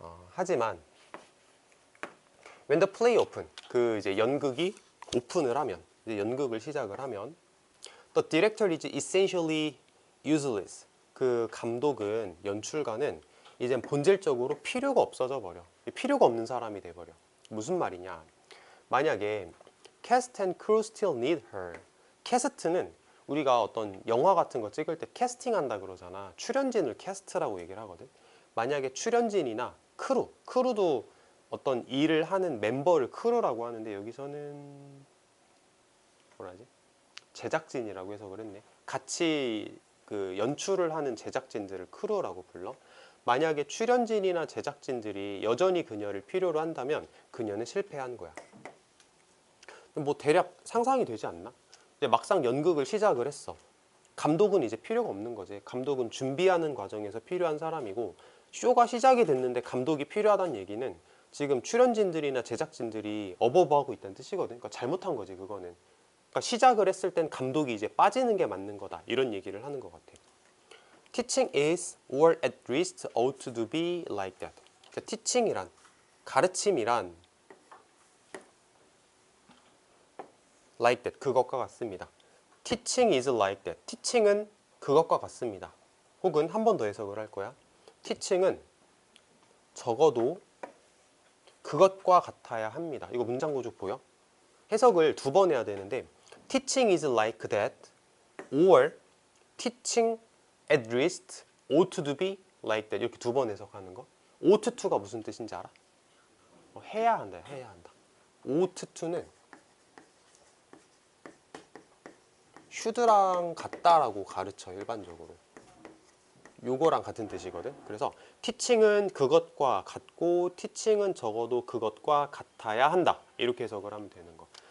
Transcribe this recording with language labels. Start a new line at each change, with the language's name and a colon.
Korean: 하지만
English: when the play open,
Korean: 그 이제 연극이 오픈을 하면, 이제 연극을 시작을 하면,
English: the director is essentially useless.
Korean: 그 감독은, 연출가는 이제 본질적으로 필요가 없어져 버려. 필요가 없는 사람이 돼 버려. 무슨 말이냐? 만약에
English: cast and crew still need her.
Korean: 캐스트는 우리가 어떤 영화 같은 거 찍을 때 캐스팅한다 그러잖아. 출연진을 캐스트라고 얘기를 하거든. 만약에 출연진이나 크루도 어떤 일을 하는 멤버를 크루라고 하는데, 여기서는 뭐라 하지? 제작진이라고 해석을 했네. 같이 그 연출을 하는 제작진들을 크루라고 불러. 만약에 출연진이나 제작진들이 여전히 그녀를 필요로 한다면 그녀는 실패한 거야. 뭐 대략 상상이 되지 않나? 이제 막상 연극을 시작을 했어. 감독은 이제 필요가 없는 거지. 감독은 준비하는 과정에서 필요한 사람이고, 쇼가 시작이 됐는데 감독이 필요하다는 얘기는 지금 출연진들이나 제작진들이 어버버하고 있다는 뜻이거든. 그러니까 잘못한 거지, 그거는. 그러니까 시작을 했을 땐 감독이 이제 빠지는 게 맞는 거다, 이런 얘기를 하는 것 같아.
English: Teaching is or at least ought to be like that.
Korean: 그러니까 teaching이란, 가르침이란
English: like that,
Korean: 그것과 같습니다.
English: Teaching is like that.
Korean: teaching은 그것과 같습니다. 혹은 한 번 더 해석을 할 거야. teaching은 적어도 그것과 같아야 합니다. 이거 문장 구조 보여? 해석을 두 번 해야 되는데,
English: teaching is like that or teaching at least ought to be like that,
Korean: 이렇게 두 번 해석하는 거. ought to가 무슨 뜻인지 알아? 해야 한다, 해야 한다. ought to는 should랑 같다라고 가르쳐, 일반적으로. 요거랑 같은 뜻이거든. 그래서 teaching은 그것과 같고, teaching은 적어도 그것과 같아야 한다, 이렇게 해석을 하면 되는 거.